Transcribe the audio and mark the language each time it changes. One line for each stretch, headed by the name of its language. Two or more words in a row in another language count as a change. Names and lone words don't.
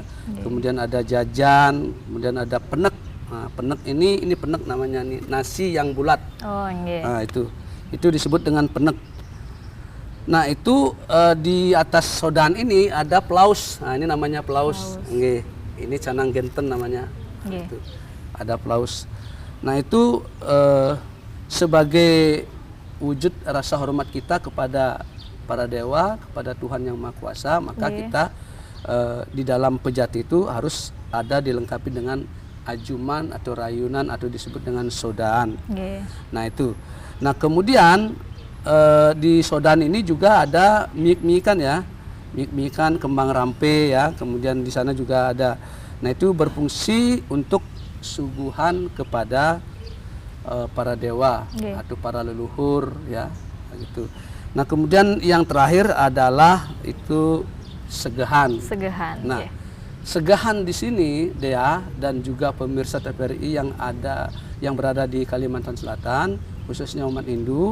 Indonesian: Kemudian ada jajan, kemudian ada penek. Nah, penek ini penek namanya nih, nasi yang bulat. Nah, itu disebut dengan penek. Nah, itu di atas sodan ini ada plaus. Nah, ini namanya plaus. Ini canang genten namanya. Itu. Ada plaus. Nah, itu sebagai wujud rasa hormat kita kepada para dewa, kepada Tuhan Yang Maha Kuasa, maka kita di dalam pejati itu harus ada dilengkapi dengan ajuman atau rayunan atau disebut dengan sodaan. Nah, itu. Nah, kemudian di sodan ini juga ada miik-miikan ya, miik-miikan, kembang rampe ya, kemudian di sana juga ada. Nah, itu berfungsi untuk suguhan kepada para dewa atau para leluhur ya, gitu. Nah, kemudian yang terakhir adalah itu segehan. Nah, segehan di sini Dea dan juga pemirsa TVRI yang berada di Kalimantan Selatan, khususnya umat Hindu.